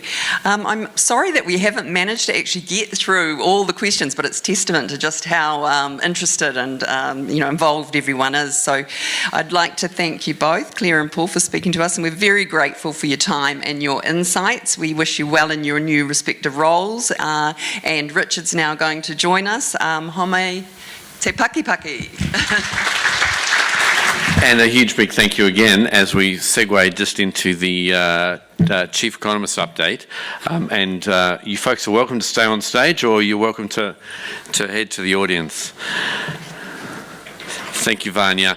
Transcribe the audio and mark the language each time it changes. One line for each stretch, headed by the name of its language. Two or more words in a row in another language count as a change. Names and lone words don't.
English: I'm sorry that we haven't managed to actually get through all the questions, but it's testament to just how interested and involved everyone is. So I'd like to thank you both, Clare and Paul, for speaking to us, and we're very grateful for your time and your insights. We wish you well in your new respective roles, and Richard's now going to join us.
Māori: Home te paki paki.
English: And a huge big thank you again as we segue just into the Chief Economist update. You folks are welcome to stay on stage, or you're welcome to head to the audience. Thank you, Vanya.